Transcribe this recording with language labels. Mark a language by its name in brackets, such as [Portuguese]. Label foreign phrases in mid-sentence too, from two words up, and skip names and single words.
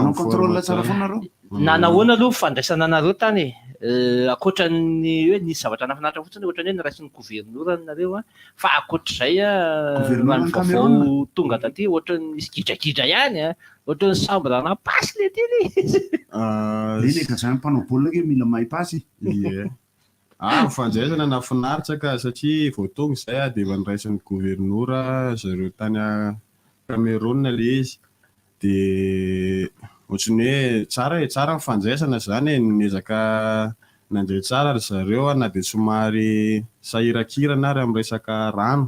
[Malagasy] Manao contrôle tsara foanareo. Nanahoana aloha fandraisana anareo tany akoatran'ny hoe nisy zavatra nafinaritra fotsiny ohatran'ny hoe niraisin'ny gouvernoura nareo fa akoatr'izay raha vaovao tonga taty ohatran'ny nisy gidrakidra ihany ohatran'ny sambo rana pasy le tiny. Ile ka zany mpanao baolina ke mila mahay pasy. Fandraisana nafinaritra ka satria vao tonga izay dia efa niraisin'ny gouvernoura zareo tany Cameroun le izy. Dia ohatrany hoe tsara ny fandraisana zany niezaka nandray tsara ry zareo na dia somary sahirakirana ary amin'ny resaka rano.